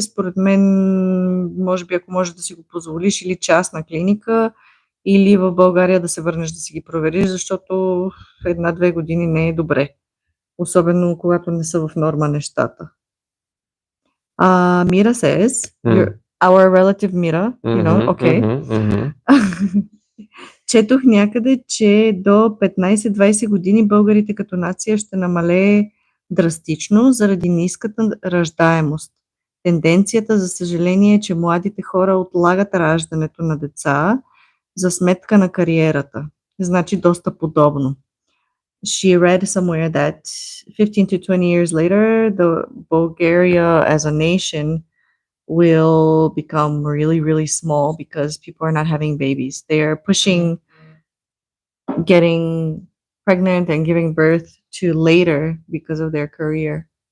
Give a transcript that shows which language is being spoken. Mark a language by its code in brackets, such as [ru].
[bg] Според мен, може би, ако можеш да си го позволиш, или частна клиника, или в България да се върнеш да си ги провериш, защото в 1-2 години не е добре. Особено когато не са в норма нещата. [en] Mira says, our relative Mira, you know, okay. [bg] Четох някъде, че до 15-20 години българите като нация ще намалее драстично заради ниската раждаемост. Тенденцията, за съжаление, е, че младите хора отлагат раждането на деца за сметка на кариерата. Значи доста подобно. [en] She read somewhere that 15 to 20 years later, the Bulgaria as a nation will become really, really small because people are not having babies. They are pushing getting pregnant and giving birth to later because of their career.